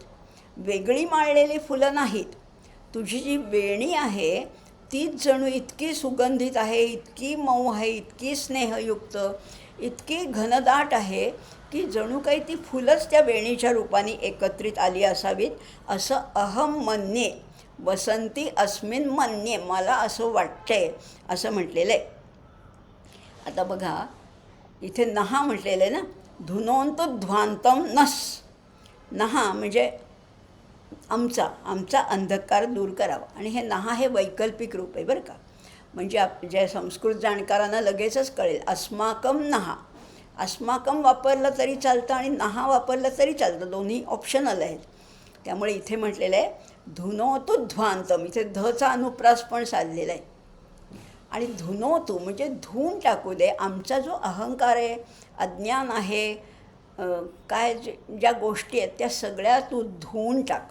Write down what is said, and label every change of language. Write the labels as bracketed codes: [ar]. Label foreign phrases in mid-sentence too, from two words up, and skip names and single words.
[mr] वेगळी माळलेली फुलं नाहीत. तुझी जी वेणी आहे तीच जणू इतकी सुगंधित आहे, इतकी मऊ आहे, इतकी स्नेहयुक्त, इतकी घनदाट आहे की जणू काही ती फुलंच त्या वेणीच्या रूपाने एकत्रित आली असावीत असं [sa] अहम मन्ये, वसंती अस्मिन मन्ये, [mr] मला असं वाटतंय असं म्हटलेलं आहे. आता बघा इथे नहा म्हटलेलं आहे ना, [sa] धुनोंतध्वांतम नस. [mr] नहा म्हणजे आमचा अंधकार दूर करावा. आणि हे नहा हे वैकल्पिक रूप आहे बरं का. म्हणजे ज्या संस्कृत जाणकारांना लगेचच कळेल. [sa] अस्माकम नहा, [mr] अस्माकम वापरलं तरी चालतं आणि नहा वापरलं तरी चालतं, दोन्ही ऑप्शनल आहेत. त्यामुळे इथे म्हटलेलं आहे धुनोतुध्वांतम, इथे धचा अनुप्रास पण साधलेला आहे. आणि धुनोतू म्हणजे धुवून टाकू दे आमचा जो अहंकार आहे, अज्ञान आहे, काय ज्या गोष्टी आहेत त्या सगळ्या तू धुवून टाक.